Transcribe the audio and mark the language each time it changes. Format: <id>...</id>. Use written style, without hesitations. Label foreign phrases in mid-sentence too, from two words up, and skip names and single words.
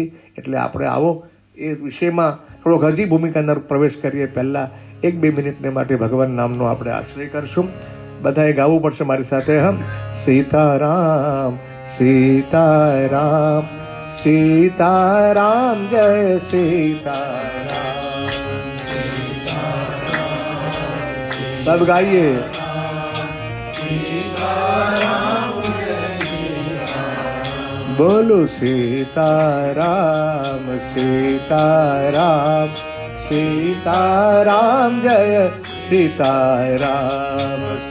<gu>એટલે આપણે આવો એ વિષયમાં થોડોક હજી ભૂમિકાના પ્રવેશ કરીએ પહેલાં 1-2 મિનિટને માટે ભગવાન નામનો આપણે આશ્રય કરશું. બધાએ ગાવું પડશે મારી સાથે. હમ સીતારામ સીતારામ સીતારામ જય સીતારામ.</gu> <hi>सब गाइए. बोलो सीताराम सीताराम सीताराम जय सीताराम</hi>